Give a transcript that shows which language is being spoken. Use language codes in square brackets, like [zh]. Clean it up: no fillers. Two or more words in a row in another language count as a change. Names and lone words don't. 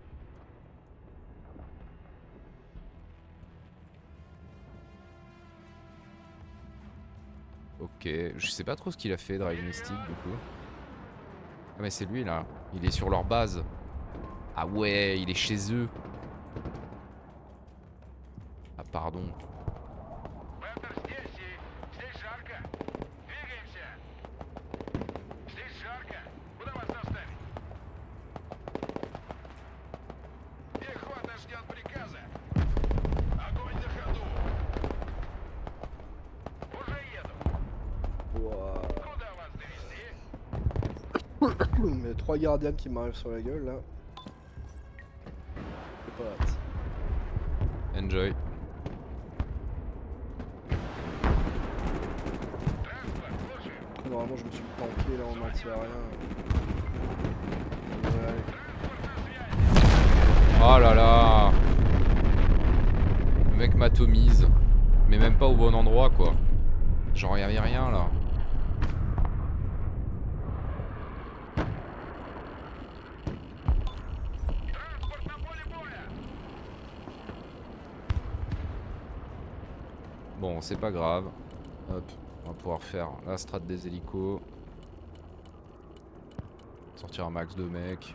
[fr] Ok, je sais pas trop ce qu'il a fait, Drive mystique, du coup. Ah mais c'est lui, là. Il est sur leur base. Ah ouais, il est chez eux. Ah pardon. [ru] Бендер здесь и здесь жарко. Двигаемся. Здесь жарко. Куда вас доставить? Пехота ждет приказа. Огонь на ходу. Уже еду. [fr] Ouah. [ru] Куда вас довести? [fr] Mais 3 gardiens qui m'arrivent sur la gueule là. C'est pas hâte. Enjoy. [ru] Транспорт, слушаю. [fr] Normalement je me suis planqué là en anti-aérien. Ouais. Oh là là. Le mec m'atomise. Mais même pas au bon endroit, quoi. Genre, y'avait rien, là. [ru] Транспорт на поле боя. [fr] Bon, c'est pas grave. Hop, on va pouvoir faire la strat des hélicos. Sortir un max de mecs.